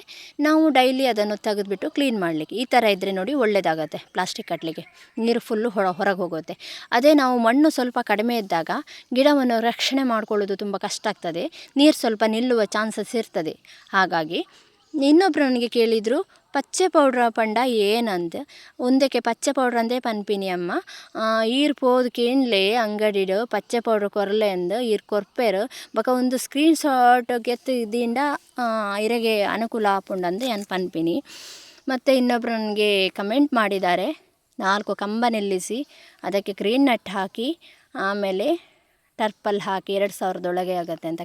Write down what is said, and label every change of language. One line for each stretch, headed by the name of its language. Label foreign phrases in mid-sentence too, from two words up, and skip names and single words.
Kannada: ನಾವು ಡೈಲಿ ಅದನ್ನು ತೆಗೆದುಬಿಟ್ಟು ಕ್ಲೀನ್ ಮಾಡಲಿಕ್ಕೆ ಈ ಥರ ಇದ್ದರೆ ನೋಡಿ ಒಳ್ಳೆಯದಾಗತ್ತೆ. ಪ್ಲಾಸ್ಟಿಕ್ ಕಟ್ಟಲಿಕ್ಕೆ ನೀರು ಫುಲ್ಲು ಹೊರಗೆ ಹೋಗುತ್ತೆ. ಅದೇ ನಾವು ಮಣ್ಣು ಸ್ವಲ್ಪ ಕಡಿಮೆ ಇದ್ದಾಗ ಗಿಡವನ್ನು ರಕ್ಷಣೆ ಮಾಡಿಕೊಳ್ಳೋದು ತುಂಬ ಕಷ್ಟ ಆಗ್ತದೆ. ನೀರು ಸ್ವಲ್ಪ ನಿಲ್ಲುವ ಚಾನ್ಸಸ್ ಇರ್ತದೆ. ಹಾಗಾಗಿ ಇನ್ನೊಬ್ಬರು ನನಗೆ ಕೇಳಿದರು,
Tulu: ಪಚ್ಚೆ ಪೌಡ್ರ ಪಂಡ ಏನಂತ. ಒಂದಕ್ಕೆ ಪಚ್ಚೆ ಪೌಡ್ರ್ ಅಂದೇ ಪನ್ಪಿನಿ ಅಮ್ಮ ಈರ್ ಪೋದು ಕೇಂಡ್ಲೆ ಅಂಗಡಿಡು ಪಚ್ಚೆ ಪೌಡ್ರ್ ಕೊರಲೆ ಅಂದು ಈರ್ ಕೊರ್ಪೆರು ಬಕ ಒಂದು
English: screen shot
Tulu: ಗೆತ್ತು ಇದಿಂದ ಇರಗೆ ಅನುಕೂಲ ಆಪುಂಡಂದು ಏನು ಪನ್ಪಿನಿ.
Kannada: ಮತ್ತು ಇನ್ನೊಬ್ಬರು ನನಗೆ ಕಮೆಂಟ್ ಮಾಡಿದ್ದಾರೆ, 4 ಕಂಬ ನಿಲ್ಲಿಸಿ ಅದಕ್ಕೆ
English: green net
Kannada: ಹಾಕಿ ಆಮೇಲೆ ಟರ್ಪಲ್ ಹಾಕಿ 2000 ಆಗುತ್ತೆ ಅಂತ.